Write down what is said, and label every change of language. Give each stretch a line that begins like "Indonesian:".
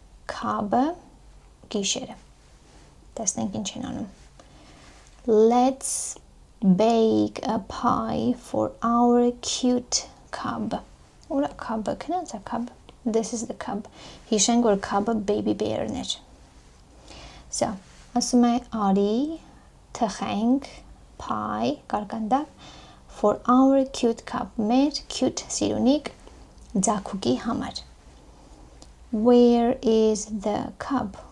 Armenian: Cub-ը գիշերը։ Տեսնենք ինչ են անում։
English: Let's bake a pie for our cute cub.
Armenian: Ուրա cub-ը, քնած է cub.
English: This is the cub.
Armenian: Հիշենք, որ cub-ը baby bear-ն էր։ So, ասում է արի, թխենք, pie, կարկանդակ,
English: for our cute cub.
Armenian: Մեր cute սիրունիկ ձագուկի համար։
English: Where is the cub?